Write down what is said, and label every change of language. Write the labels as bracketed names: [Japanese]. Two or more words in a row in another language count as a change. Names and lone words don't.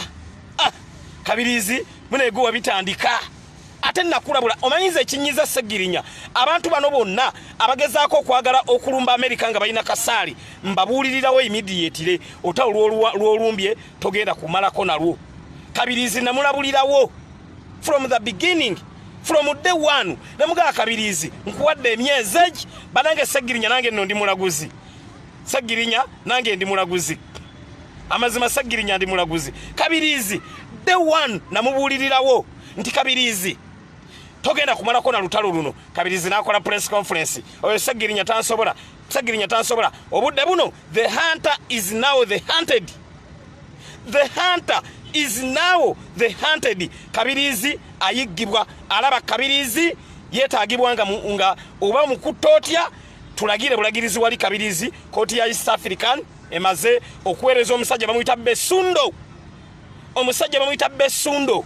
[Ganda] Kabirizi muneego wabitandika. Ate nakulabula omanyiza ekinyiza Ssegirinya abantu bano bonna abagezaako okwagala okulumba Amerika nga balina kasaali mbabuulirirawo immediately otawo lwolumbye togenda kumalako nalwo. [English] Kabirizi namulabulirawo from the beginning, from day one. [Ganda] Namugaa Kabirizi nkuwadde emyezi egi banange Ssegirinya nange nno ndi mulaguzi. Ssegirinya nange ndi mulaguzi. Amazima Ssegirinya ndi mulaguzi. Kabirizi [English] day one [Ganda] namubuulirirawo nti Kabirizi togenda kumalako na lutalo luno. Kabirizi nakola [English] press conference [Ganda] oyo Ssegirinya tansobola. Obudde buno [English] the hunter is now the hunted. [Ganda] Kabirizi ayiggibwa. Alaba Kabirizi yeetaagibwa nga oba mukutta otya tulagire bulagirizi wali Kabirizi. Kooti ya East African emaze okuweereza omusajja bamuyita Besundo.